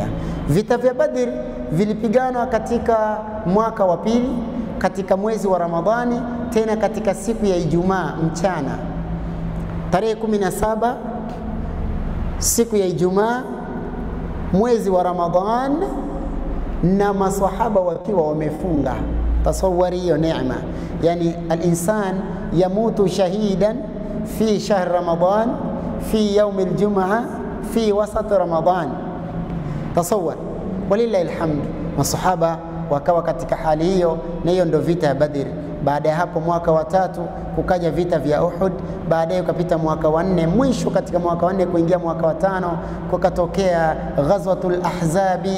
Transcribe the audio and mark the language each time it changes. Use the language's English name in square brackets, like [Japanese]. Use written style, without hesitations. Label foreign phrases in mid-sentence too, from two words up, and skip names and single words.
[Swahili] Vita vya Badri vilipiganwa katika mwaka wa pili, katika mwezi wa Ramadhani, tena katika siku ya Ijumaa mchana, tarehe 17 siku ya Ijumaa mwezi wa Ramadhan, na maswahaba wakiwa wamefunga. Tasawwari hiyo neema, yani [Arabic] الإنسان يموت شهيدا في شهر رمضان في يوم الجمعة في وسط رمضان. [Swahili] Tasawwar, [Arabic] ولله الحمد. [Swahili] Maswahaba wakawa katika hali hiyo, na hiyo ndio vita ya Badr. Baada ya hapo mwaka wa 3 kukaja vita vya Uhud, baadaye ukapita mwaka wa 4, mwisho katika mwaka wa 4 kuingia mwaka wa 5 kukatokea Ghazwatul Ahzabi.